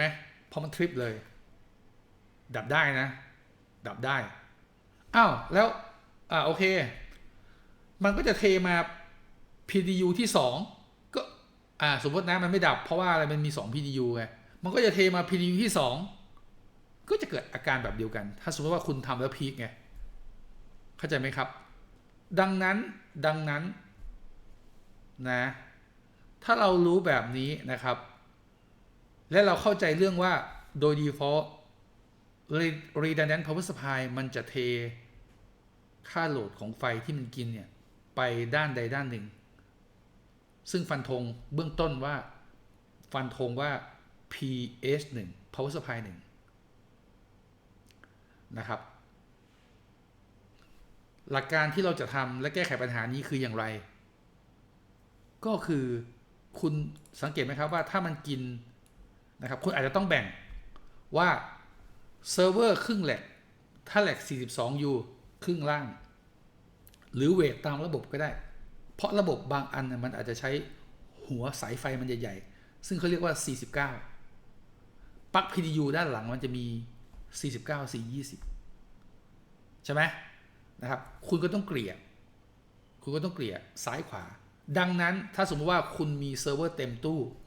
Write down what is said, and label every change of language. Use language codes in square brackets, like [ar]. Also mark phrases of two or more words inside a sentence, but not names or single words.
[th] เพราะมันทริปเลยดับได้นะดับได้อ้าวแล้วโอเคมันก็จะเทมา PDU ที่2ก็สมมตินะมันไม่ดับเพราะว่าอะไรมันมี2 PDU ไงมันก็จะเทมา PDU ที่2ก็จะเกิดอาการแบบเดียวกันถ้าสมมติว่าคุณทำแล้วพีคไงเข้าใจไหมครับดังนั้น นะถ้าเรารู้แบบนี้นะครับและเราเข้าใจเรื่องว่าโดย [en] default redundant power supply [th] มันจะเทค่าโหลดของไฟที่มันกินเนี่ยไปด้านใดด้านหนึ่งซึ่งฟันธงเบื้องต้นว่าฟันธงว่า [en] PS1 power supply 1 [th] นะครับหลักการที่เราจะทำและแก้ไขปัญหานี้คืออย่างไรก็คือคุณสังเกตไหมครับว่าถ้ามันกินนะครับ คุณอาจจะต้องแบ่งว่าเซิร์ฟเวอร์ครึ่งแหลกถ้าแหลก 42U ครึ่งล่างหรือเวทตามระบบก็ได้เพราะระบบบางอันมันอาจจะใช้หัวสายไฟมันใหญ่ๆซึ่งเขาเรียกว่า49ปลั๊ก PDU ด้านหลังมันจะมี49 420ใช่ไหมนะครับคุณก็ต้องเกลี่ยซ้ายขวาดังนั้นถ้าสมมติว่าคุณมีเซิร์ฟเวอร์เต็มตู้